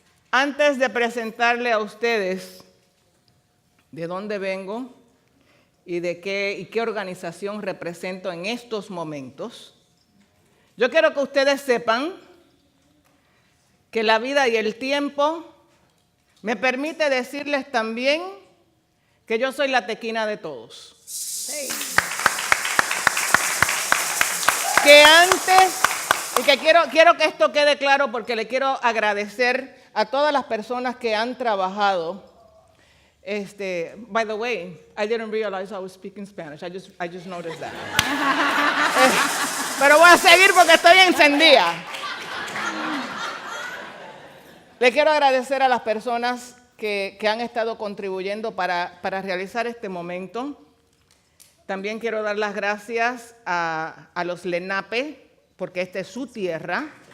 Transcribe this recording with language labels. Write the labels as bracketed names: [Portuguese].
[Spanish] Antes de presentarle a ustedes de dónde vengo y qué organización represento en estos momentos, yo quiero que ustedes sepan que la vida y el tiempo me permite decirles también que yo soy la tequina de todos. Sí. Que antes, y que quiero que esto quede claro porque le quiero agradecer a todas las personas que han trabajado. [English] By the way, I didn't realize I was speaking Spanish. I just noticed that. [Spanish] Pero voy a seguir porque estoy encendida. Le quiero agradecer a las personas que han estado contribuyendo para realizar este momento. También quiero dar las gracias a los Lenape, porque esta es su tierra.